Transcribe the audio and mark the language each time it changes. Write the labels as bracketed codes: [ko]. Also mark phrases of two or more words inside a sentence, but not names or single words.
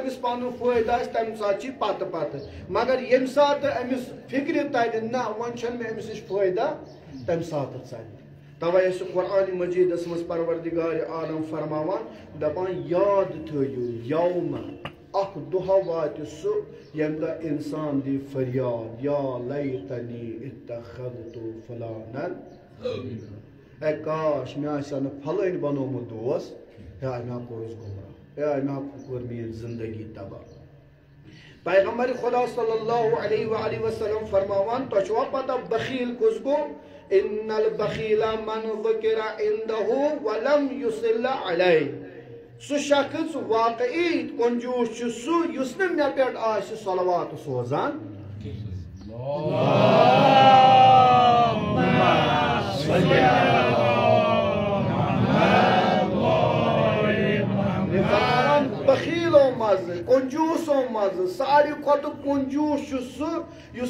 [ks] أمِس پنُن فٲیدٕ آسہِ تمہِ ساتہٕ چھِ پتہٕ پتہٕ مگر ییٚمہِ ساتہٕ أمِس فِکرِ ترِ نہ وۄنۍ چھنہٕ مےٚ أمِس نِش فٲیدٕ تمہِ ساتہٕ ژلہِ توے چھُ قرآنِ مجیٖدس منٛز پروردِگارِ عالم فرماوان دپان یاد تھٲیِو یومہ اکھ دۄہ واتہِ سُہ ییٚمہِ دۄہ اِنسان دی فریاد [ar] یا لیتنی اتخذتُ فلانن [ks] اے کاش مےٚ آسہِ ہا نہٕ پھلٲنۍ بنومُت دوس ہے مےٚ ہا کوٚرُس گمراہ ہے مےٚ ہا کوٚر میٲنۍ زندگی تباہ پیغمبر خدا [ar] صلی اللہ علیہ وآلہ وسلم [ks] فرماوان تۄہہِ چھُوا پتہ بخیل کُس گوٚو [ar] ان البخیل من ذکر عنده ولم یصل علیہ [ks] سُہ شخص واقعی کنجوٗس چھُ سُہ یُس نہٕ مےٚ پٮ۪ٹھ آسہِ صلوات سوزان بخیلو منٛزٕ کنجوٗسو منٛزٕ ساروی کھۄتہٕ کنجوٗس چھُ سُہ یُس